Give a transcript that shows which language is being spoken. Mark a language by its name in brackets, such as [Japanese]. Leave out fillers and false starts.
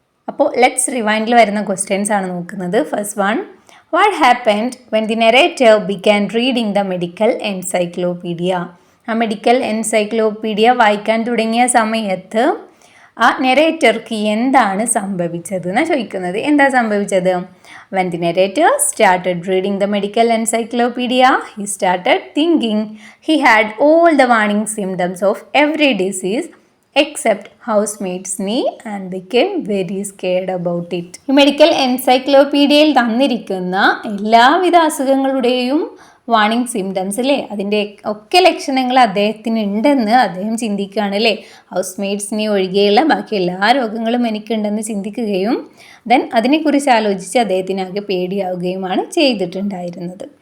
[Malayalam] അപ്പോൾ ലെറ്റ്സ് റിവൈൻഡിൽ വരുന്ന ക്വസ്റ്റ്യൻസ് ആണ് നോക്കുന്നത്. [English] First one, what happened when the narrator began reading the medical encyclopedia? [Malayalam] ആ മെഡിക്കൽ എൻസൈക്ലോപീഡിയ വായിക്കാൻ തുടങ്ങിയ സമയത്ത് ആ നെറേറ്റർക്ക് എന്താണ് സംഭവിച്ചത് എന്നാണ് ചോദിക്കുന്നത്. എന്താ സംഭവിച്ചത്? [English] When the narrator started reading the medical encyclopedia, he started thinking he had all the warning symptoms of every disease except housemaid's knee and became very scared about it. [Malayalam] ഈ മെഡിക്കൽ എൻസൈക്ലോപീഡിയയിൽ തന്നിരിക്കുന്ന എല്ലാവിധ അസുഖങ്ങളുടെയും വാർണിംഗ് സിംറ്റംസ് അല്ലേ, അതിൻ്റെ ഒക്കെ ലക്ഷണങ്ങൾ അദ്ദേഹത്തിന് ഉണ്ടെന്ന് അദ്ദേഹം ചിന്തിക്കുകയാണ് അല്ലേ. ഹൗസ് മെയ്ഡ്സിനെ ഒഴികെയുള്ള ബാക്കി എല്ലാ രോഗങ്ങളും എനിക്കുണ്ടെന്ന് ചിന്തിക്കുകയും ദെൻ അതിനെക്കുറിച്ച് ആലോചിച്ച് അദ്ദേഹത്തിനാകെ പേടിയാവുകയുമാണ് ചെയ്തിട്ടുണ്ടായിരുന്നത്.